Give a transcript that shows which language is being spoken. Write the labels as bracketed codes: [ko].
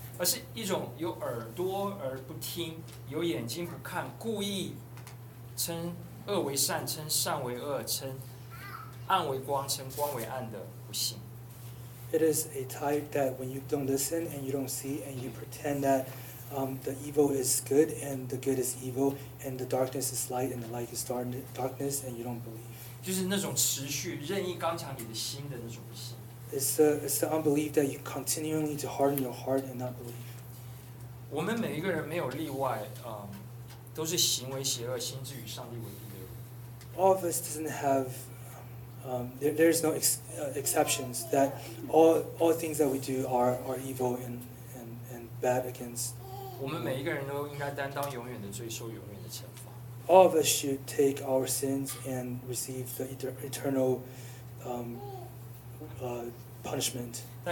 [zh] 而是一种有耳朵而不听，有眼睛不看，故意称恶为善，称善为恶，称暗为光，称光为暗的不信。 [en] It is a type that when you don't listen and you don't see and you pretend that the evil is good and the good is evil and the darkness is light and the light is darkness and you don't believe. [zh] 就是那种持续任意刚强你的心的那种不信。 [en] It's the unbelief that you continually to harden your heart and not believe. [zh] 我们每一个人没有例外，都是行为邪恶，心智与上帝为敌的。 [en] All of us doesn't have There's no exceptions, that all things that we do are evil and bad against. All of us should take our sins and receive the eternal punishment.